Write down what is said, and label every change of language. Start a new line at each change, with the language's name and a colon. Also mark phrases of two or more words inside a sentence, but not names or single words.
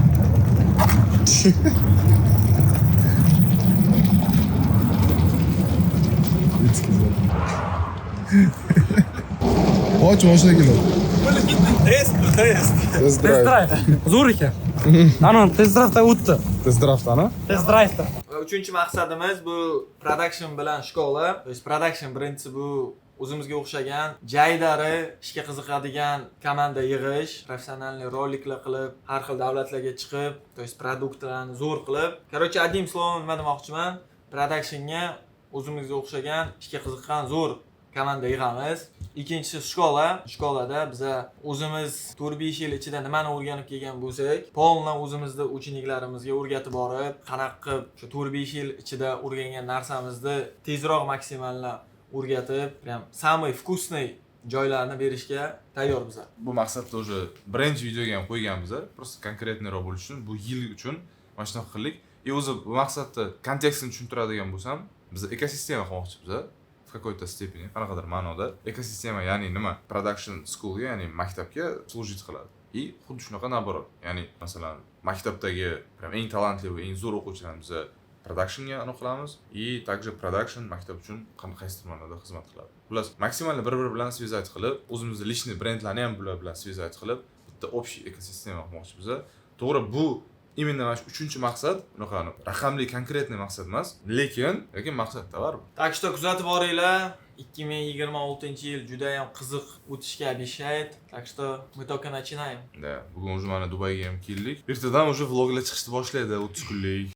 Uzbek: Och mashina keladi. Test Test-drive. Zo'r ekan. Ana test-drive'dan o'tdi. Test-drive'dan, Test-drive'dan. Uchinchi maqsadimiz bu production bilan shkola.
Russian: То есть
Uzbek: production birinchisi bu o'zimizga o'xshagan, jaydari ishga qiziqadigan komanda yig'ish, professionalniy roliklar qilib, har xil davlatlarga chiqib,
Russian: то есть
Uzbek: produktlarni zo'r qilib.
Russian: Короче, одним словом
Uzbek: nima demoqchiman? Productionga o'zimizga o'xshagan, ishga qiziqqan zo'r komanda yig'amiz. Ikkinchisi shkola. Shkolada biz o'zimiz 4-5 yil ichida nimani o'rganib kelgan bo'lsak, polna o'zimizda uchiniklarimizga o'rgatib borib, qanaqa qilib shu 4-5 yil ichida o'rgangan narsamizni tezroq maksimallab o'rgatib, ham
Russian: самый вкусный
Uzbek: joylarni berishga tayyormiz. Bu maqsadda уже birinchi videoga ham qo'yganmiz. Просто konkretniroq bo'lish uchun bu yil uchun mana shunaqa qildik. O'zi bu maqsadda kontekstini tushuntiradigan bo'lsam, biz ekosistema qurmoqchimiz.
Russian: В какой-то степени,
Uzbek: qanaqadir ma'noda ekosistema, ya'ni nima? Production schoolga, ya'ni maktabga служить qiladi. И xuddi shunaqa naborot. Ya'ni masalan, maktabdagi eng talantli va eng zo'r o'quvchilarni biz productionga aniqlamiz
Russian: и также
Uzbek: production maktab uchun qaysi ma'noda xizmat qiladi. Xullas, maksimalni bir-biri bilan связать qilib, o'zimizning lичный brendlarni ham bular bilan связать qilib, bitta общий ekosistema qurmoqchimiz. To'g'ri, bu именно mana shu 3-maqsad, unaqa raqamli konkretniy maqsad emas, lekin maqsadda bor.
Russian: Так что
Uzbek: kuzatib boringlar. 2026-yil juda ham qiziq o'tishga обещает.
Russian: Так что мы только начинаем. Да,
Uzbek: bugun уже mana Dubayga ham keldik. Ertadan уже vloglar chiqishni boshlaydi, 30 kunlik.